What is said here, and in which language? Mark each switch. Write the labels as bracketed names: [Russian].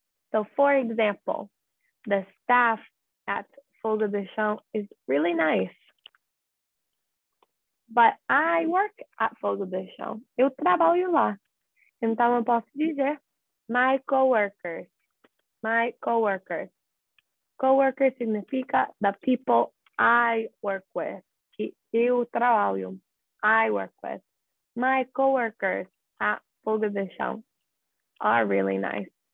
[English] So for example, the staff at Fogo de Chão is really nice. But I work at Fogo de Chão. [Portuguese] Eu trabalho lá. Então eu posso dizer [English] my coworkers. My coworkers. Coworkers significa the people I work with. [Portuguese] Que eu trabalho. [English] I work with. My coworkers at Fogo de Chão are really nice.